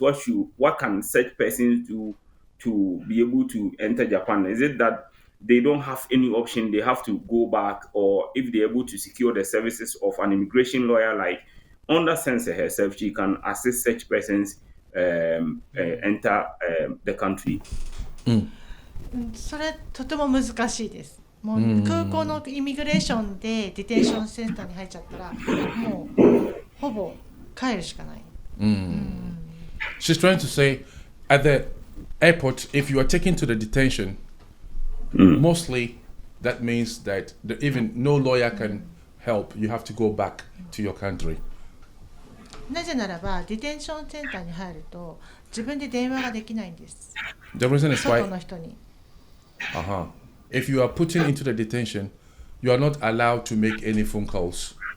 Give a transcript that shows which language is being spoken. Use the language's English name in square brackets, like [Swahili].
[English] What can such persons do to be able to enter Japan? Is it that they don't have any option, they have to go back, or if they're able to secure the services of an immigration lawyer like Onda Sensei herself, she can assist such persons enter the country? [Japanese] それとても難しいです。もう空港のイミグレーションでディテンションセンターに入っちゃったらもうほぼ帰るしかない。 [English] She's trying to say at the airport, if you are taken to the detention, mostly that means that even no lawyer can help. You have to go back to your country. [Japanese] なぜならばディテンションセンターに入ると自分で電話ができないんです。 [English] The reason is [Japanese] 外 [English] why [Japanese] の人に。 [English] if you are put into the detention, you are not allowed to make any phone calls.